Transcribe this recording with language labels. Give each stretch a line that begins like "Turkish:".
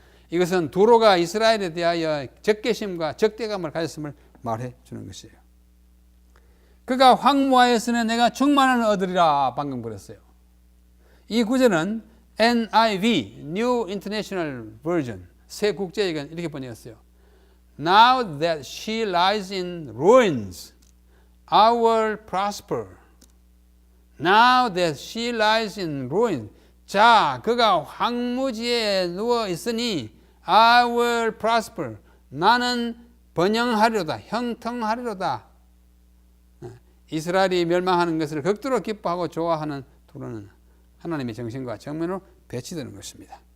Korean: 이것은 두로가 이스라엘에 대하여 적개심과 적대감을 가졌음을 말해 주는 것이에요. 그가 황무하였으니 내가 충만을 얻으리라 방금 그랬어요. 이 구절은 NIV, New International Version, 새 국제역은 이렇게 번역했어요.
English: Now that she lies in ruins, I will prosper. Now that she lies in ruins.
Korean: 자, 그가 황무지에 누워 있으니
English: I will prosper.
Korean: 나는 번영하리로다, 형통하리로다. 이스라엘이 멸망하는 것을 극도로 기뻐하고 좋아하는 두로는 하나님의 정신과 정면으로 배치되는 것입니다.